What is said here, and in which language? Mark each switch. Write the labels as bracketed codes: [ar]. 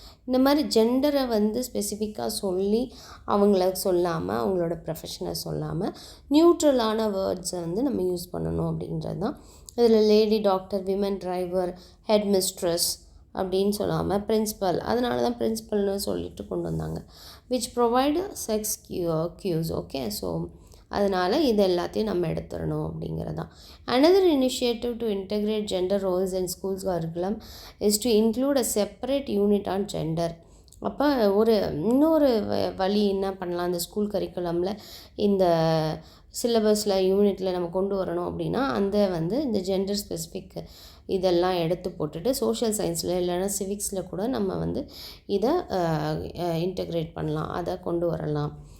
[ta] இந்த மாதிரி ஜெண்டரை வந்து ஸ்பெசிஃபிக்காக சொல்லி அவங்கள சொல்லாமல், அவங்களோட ப்ரொஃபஷனை சொல்லாமல் நியூட்ரலான வேர்ட்ஸை வந்து நம்ம யூஸ் பண்ணணும் அப்படின்றது தான். இதில் lady doctor, women driver, head mistress அப்படின்னு சொல்லாமல் பிரின்சிபல், அதனால தான் பிரின்சிபல்னு சொல்லிட்டு கொண்டு வந்தாங்க. [en] Which provide sex cues. [ta] Okay, so அதனால் இது எல்லாத்தையும் நம்ம எடுத்துடணும் அப்படிங்கிறது தான். [en] Another initiative to integrate gender roles in schools curriculum is to include a separate unit on gender. [ta] அப்போ இன்னொரு வழி என்ன பண்ணலாம், இந்த ஸ்கூல் கரிக்குலமில் இந்த சிலபஸில் யூனிட்டில் நம்ம கொண்டு வரணும் அப்படின்னா, இந்த ஜெண்டர் ஸ்பெசிஃபிக் இதெல்லாம் எடுத்து போட்டுட்டு சோஷியல் சயின்ஸில் இல்லைன்னா சிவிக்ஸில் கூட நம்ம இதை இன்டெக்ரேட் பண்ணலாம், அதை கொண்டு வரலாம்.